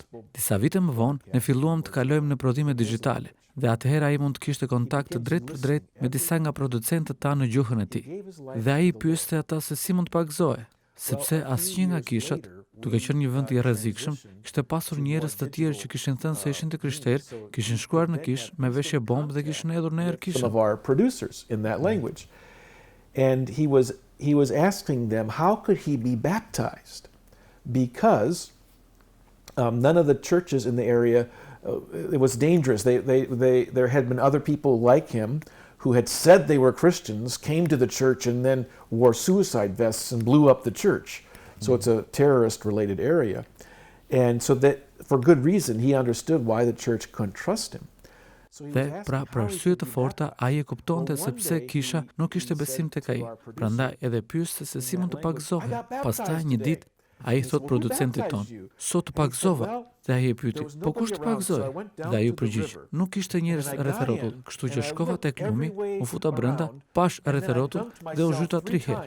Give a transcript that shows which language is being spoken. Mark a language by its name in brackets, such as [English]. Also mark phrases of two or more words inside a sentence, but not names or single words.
[Albanian] Disa vite më vonë, ne filluam të kalojmë në prodhime digjitale dhe atëherë ai mund të kishte kontakt të drejt për drejt me disa nga producentët tanë në gjuhën e tij. Dhe ai pyeste ata se si mund të pagëzohej, sepse asnjë nga kishat, duke qenë një vend i rrezikshëm, kishte pasur njerëz të tjerë që kishin thënë se ishin të krishterë, kishin shkruar në kish me veshje bombë dhe kishin hedhur në erë kishën. [English] Some of our producers in that language. And he was asking them how could he be baptized because none of the churches in the area it was dangerous. There had been other people like him who had said they were Christians, came to the church and then wore suicide vests and blew up the church. So it's a terrorist related area. And so that for good reason he understood why the church couldn't trust him. [Albanian] Dhe pra për arsye të forta ai e kuptonte se pse kisha nuk kishte besim tek ai. Prandaj edhe pyeste se si mund të pagëzohej. Pastaj një ditë ai thot producentit ton, "Sot të pagëzova." Dhe ai e pyeti, po kush të pagëzoi? Dhe ai u përgjigj, nuk kishte njerëz rreth rrotull, kështu që shkova tek lumi, u futa brenda, pash rreth rrotull dhe u zhyta 3 herë.